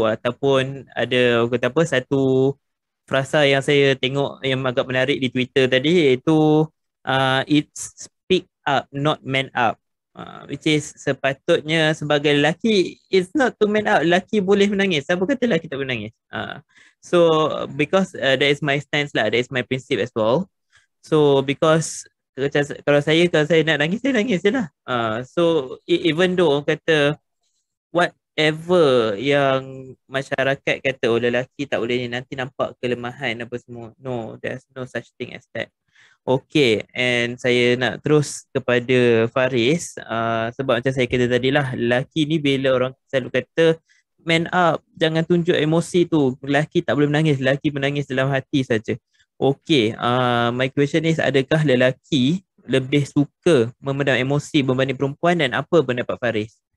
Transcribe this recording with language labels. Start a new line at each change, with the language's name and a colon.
Malay: Ataupun ada orang kata satu frasa yang saya tengok yang agak menarik di Twitter tadi, iaitu
English: it's speak up, not man up. Which is
Malay: sepatutnya sebagai lelaki,
English: it's not to man up.
Malay: Lelaki boleh menangis. Siapa kata lelaki tak boleh menangis?
English: So because that is my stance lah, that is my principle as well.
Malay: So because kalau saya nak nangis, saya nangis je lah.
English: So even though
Malay: orang kata whatever yang masyarakat kata lelaki tak boleh ni, nanti nampak kelemahan apa semua.
English: No, there's no such thing as that.
Malay: Okay, and saya nak terus kepada Faris, sebab macam saya kata tadi lah, lelaki ni bila orang selalu kata man up, jangan tunjuk emosi tu, lelaki tak boleh menangis, lelaki menangis dalam hati saja.
English: Okay, my question is,
Malay: adakah lelaki lebih suka memendam emosi berbanding perempuan, dan apa pendapat Faris?